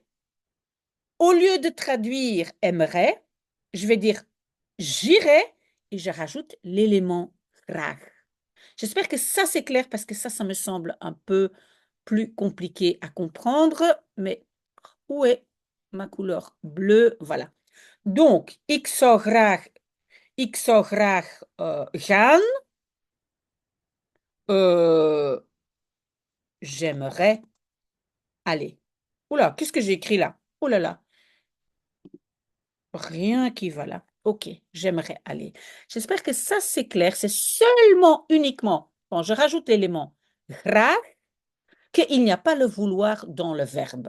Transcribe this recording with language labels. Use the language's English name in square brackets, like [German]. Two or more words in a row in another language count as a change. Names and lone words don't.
[French] Au lieu de traduire aimerait, je vais dire j'irai et je rajoute l'élément graag. J'espère que ça c'est clair parce que ça me semble un peu plus compliqué à comprendre, mais où est ma couleur bleue, voilà. Donc, [Dutch] ik zou graag gaan. [French] Euh, j'aimerais aller. Oula, qu'est-ce que j'ai écrit là? Oh là là, rien qui va là. Ok, j'aimerais aller. J'espère que ça c'est clair. C'est seulement, uniquement, quand je rajoute l'élément graag, qu'il n'y a pas le vouloir dans le verbe.